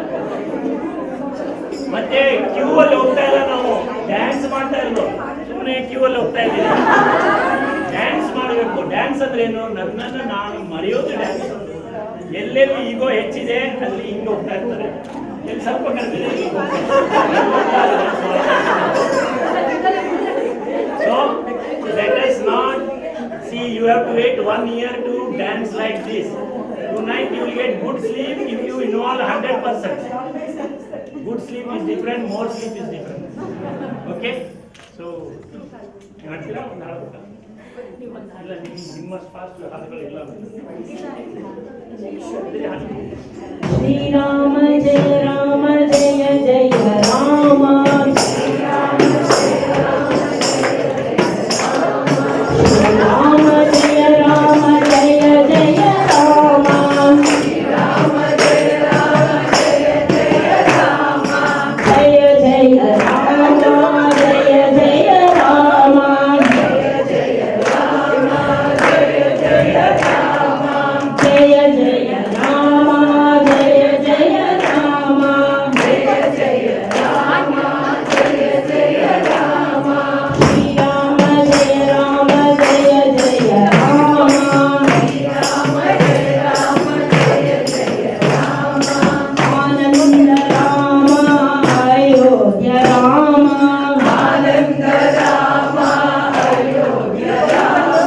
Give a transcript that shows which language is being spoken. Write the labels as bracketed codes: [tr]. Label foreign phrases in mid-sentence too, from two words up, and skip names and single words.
[kn] ಮತ್ತೆ ಕ್ಯೂ ಅಲ್ಲಿ ಹೋಗ್ತಾ ಇಲ್ಲ, ನಾವು ಡ್ಯಾನ್ಸ್ ಮಾಡ್ತಾ ಇರೋದು, ಸುಮ್ಮನೆ ಕ್ಯೂ ಅಲ್ಲಿ ಹೋಗ್ತಾ ಇದ್ದೀವಿ. ಡ್ಯಾನ್ಸ್ ಮಾಡಬೇಕು. ಡ್ಯಾನ್ಸ್ ಅಂದ್ರೆ ಏನು? ನನ್ನನ್ನು ನಾನು ಮರೆಯೋದು ಡ್ಯಾನ್ಸ್. ಎಲ್ಲೆಲ್ಲಿ ಈಗೋ ಹೆಚ್ಚಿದೆ ಅಲ್ಲಿ ಹಿಂಗೆ ಹೋಗ್ತಾ ಇರ್ತಾರೆ, ಎಲ್ಲಿ ಸ್ವಲ್ಪ ಕಡಿಮೆ ಇದೆ [en] So let us not see, you have to wait 1 year to dance like this. Tonight you will get good sleep if you involve 100%. Good sleep is different, more sleep is different. Okay? So, [kn] ಹೇಳ್ತೀರಾ ಒಂದು ಹಾಡ್ಬೇಕಾ? ಇಲ್ಲ, ನಿಮ್ಮಷ್ಟು ಫಾಸ್ಟ್ ಹಾಡುಗಳು ಇಲ್ಲ. [sa] ಶ್ರೀರಾಮ ಜಯ ರಾಮ ಜಯ ಜಯ ರಾಮ. ಶ್ರೀರಾಮ ಜಯ ರಾಮ ಜಯ ರಾಮ ಜಯ ಜಯ ರಾಮ. ಶ್ರೀರಾಮ ಜಯ ರಾಮ ಜಯ ಜಯ ರಾಮ. ಜಯ ಜಯ ರಾಮ ಜಯ ಜಯ ರಾಮ. ಜಯ ಜಯ ರಾಮ ಜಯ ಜಯ ರಾಮ. ಜಯ ಜಯ ರಾಮ ಜಯ ಜಯ ರಾಮ. ಜಯ ಜಯ ರಾಮ ಜಯ ಜಯ ರಾಮ. ಶ್ರೀರಾಮ ಜಯ ರಾಮ ಜಯ ಜಯ ರಾಮ. ಶ್ರೀರಾಮ ಜಯ ರಾಮ ಜಯ ಜಯ ರಾಮ. ಆನಂದ ರಾಮ ಅಯೋಧ್ಯ ರಾಮ. ಆನಂದ ರಾಮ ಅಯೋಧ್ಯ ರಾಮ.